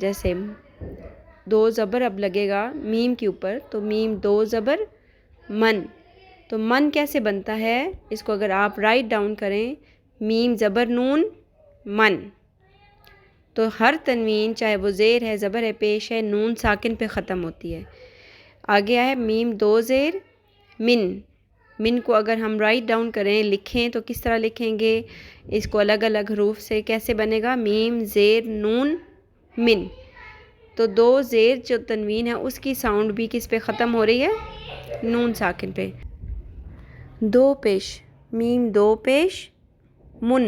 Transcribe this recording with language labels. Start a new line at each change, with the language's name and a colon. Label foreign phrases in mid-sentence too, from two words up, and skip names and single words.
Urdu: جیسے 2 زبر اب لگے گا میم کے اوپر تو میم 2 زبر من. تو من کیسے بنتا ہے؟ اس کو اگر آپ
English: right down
Urdu: کریں میم زبر نون من، تو ہر تنوین چاہے وہ زیر ہے زبر ہے پیش ہے نون ساکن پہ ختم ہوتی ہے. آگے آئے میم 2 زیر من. من کو اگر ہم
English: right down
Urdu: کریں لکھیں تو کس طرح لکھیں گے؟ اس کو الگ الگ حروف سے کیسے بنے گا؟ میم زیر نون من. تو 2 زیر جو تنوین ہے اس کی ساؤنڈ بھی کس پہ ختم ہو رہی ہے؟ نون ساکن پہ. 2 پیش میم 2 پیش من.